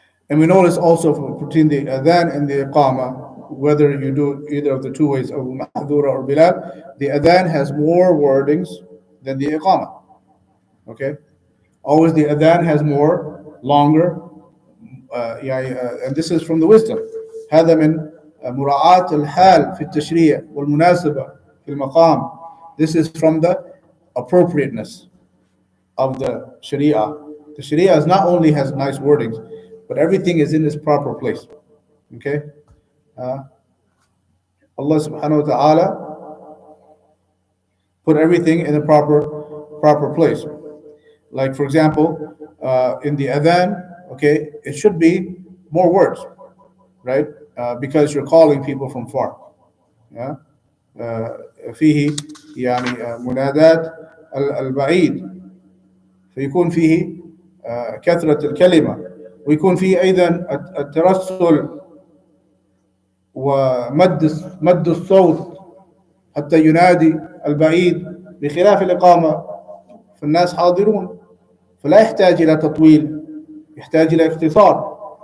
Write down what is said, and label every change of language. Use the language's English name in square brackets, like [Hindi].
[English] And we notice also between the adhan and the iqamah, whether you do either of the two ways, Abu Mahdura or Bilal, the adhan has more wordings than the iqamah. Okay? Always the adhan has more, longer, and this is from the wisdom. [Arabic] هذا من مراعاة الحال في التشريع والمناسبة في المقام. [English] This is from the appropriateness of the Sharia. The Sharia is not only has nice wordings, but everything is in its proper place. Okay? Allah subhanahu wa ta'ala put everything in a proper place. Like for example, in the adhan, okay, it should be more words, right? Because you're calling people from far. Yeah? [Arabic] فيه يعني منادات البعيد فيكون فيه كثرة الكلمة ويكون فيه أيضا الترسل ومد الصوت حتى ينادي البعيد، بخلاف الإقامة فالناس حاضرون فلا يحتاج إلى تطويل، يحتاج إلى اختصار.